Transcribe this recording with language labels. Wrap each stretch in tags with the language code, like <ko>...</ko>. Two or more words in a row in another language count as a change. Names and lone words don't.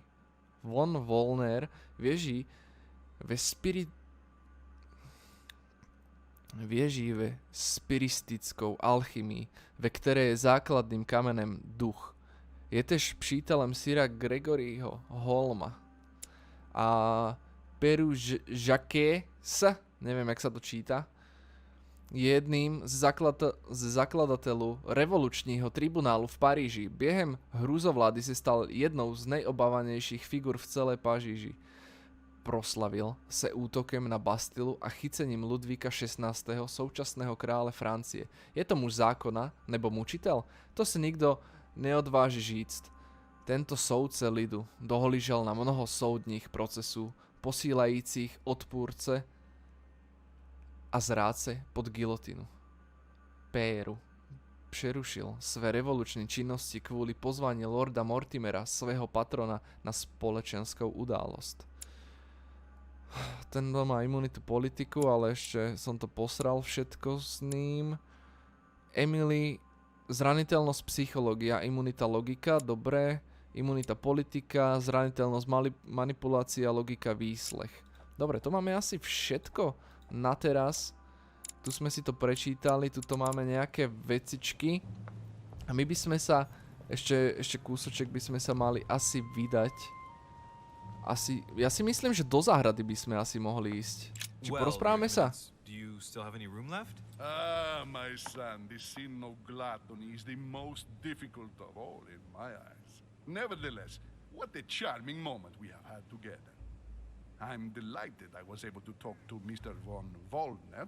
<cs>Von Wollner věží ve spiristickou alchymii, ve které je základným kamenem duch. Je tež přítelem Sira Gregoryho Holma.</cs> <sk>A Peru Jacques, neviem, jak sa to číta, je jedným z zakladateľov revolučního tribunálu v Paríži.</sk> <cs>Během hrůzovlády se stal jednou z nejobávanejších figur v celé Paříži. Proslavil se útokem na Bastilu a chycením Ludvíka XVI., současného krále Francie. Je to muž zákona nebo mučitel? To si nikto neodváži říct. Tento soudce lidu dohlížel na mnoho soudních procesů, posílajících odpůrce a zrádce pod gilotinu. Péru přerušil své revoluční činnosti kvôli pozvání lorda Mortimera, svého patrona, na společenskou událost.</cs> <sk>Ten má imunitu politiku, ale ešte som to posral všetko s ním. Emily, zraniteľnosť psychológia, imunita logika, dobre. Imunita politika, zraniteľnosť manipulácia, logika výslech. Dobre, to máme asi všetko na teraz. Tu sme si to prečítali, tuto máme nejaké vecičky. A my by sme sa, ešte kúsoček by sme sa mali asi vydať. Ja si myslím, že do záhrady by sme asi mohli ísť. Či porozprávame sa?</sk> <en>Do you still have any room left? Ah, my son, this sin of gluttony is the most difficult of all in my eyes. Nevertheless, what a charming moment we have had together. I'm delighted I was able to talk to Mr. von Wollner.</en>